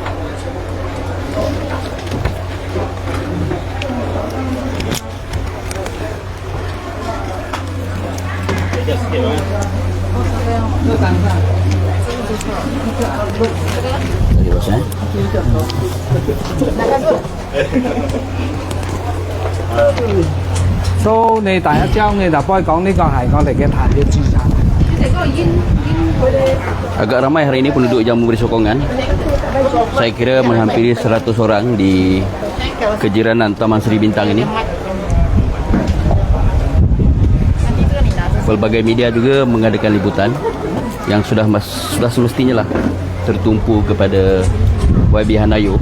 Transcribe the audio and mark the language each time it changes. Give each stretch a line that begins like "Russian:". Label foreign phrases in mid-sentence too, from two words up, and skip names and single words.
Malay: Tadi bos
Cantonese: So 你第一張你就可以講呢個係我哋嘅壇嘅資產。
Malay: Agak ramai hari ini penduduk yang memberi sokongan. Saya kira menghampiri 100 orang di kejiranan Taman Seri Bintang ini. Pelbagai media juga mengadakan liputan yang sudah semestinya lah tertumpu kepada YB Hanayo.